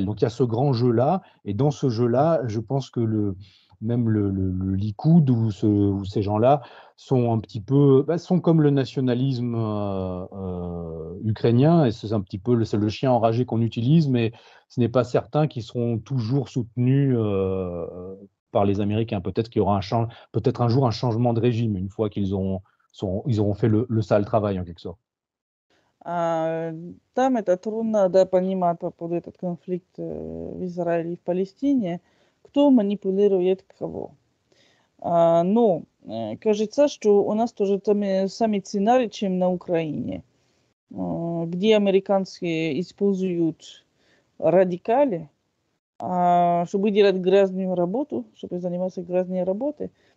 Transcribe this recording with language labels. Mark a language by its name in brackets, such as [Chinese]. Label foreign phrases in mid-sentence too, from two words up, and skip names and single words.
[French] Donc il y a ce grand jeu-là, et dans ce jeu-là, je pense que même le Likoud ou ces gens-là sont un petit peu, sont comme le nationalisme ukrainien, et c'est un petit peu c'est le chien enragé qu'on utilise, mais ce n'est pas certain qu'ils seront toujours soutenus par les Américains. Peut-être qu'il y aura peut-être un jour un changement de régime une fois ils auront fait le sale travail en quelque sorte. [Russian] Там это трудно, да, понимать по поводу этот конфликт в Израиле и в Палестине, кто манипулирует кого. Но кажется, что у нас тоже самый сценарий, чем на Украине, где американцы используют радикали, чтобы делать грязную работу, чтобы заниматься грязной работой.